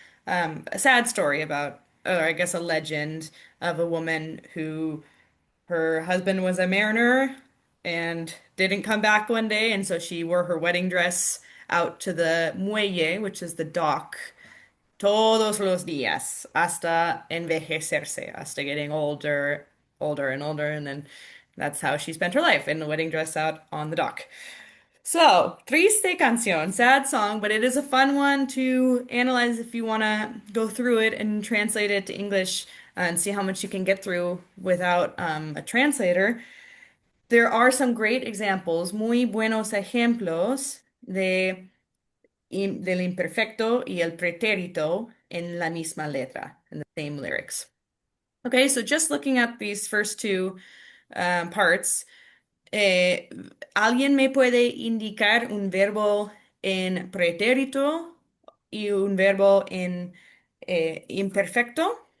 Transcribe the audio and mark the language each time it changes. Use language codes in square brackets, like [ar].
[en] A sad story about, or I guess a legend of a woman who her husband was a mariner and didn't come back one day, and so she wore her wedding dress out to the muelle, which is the dock, [es] todos los días, hasta envejecerse, hasta [en] getting older, older and older, and then that's how she spent her life in the wedding dress out on the dock. So, [es] triste canción, [en] sad song, but it is a fun one to analyze if you want to go through it and translate it to English and see how much you can get through without a translator. There are some great examples, [es] muy buenos ejemplos del imperfecto y el pretérito en la misma letra, [en] in the same lyrics. Okay, so just looking at these first two parts. [es] ¿Alguien me puede indicar un verbo en pretérito y un verbo en imperfecto?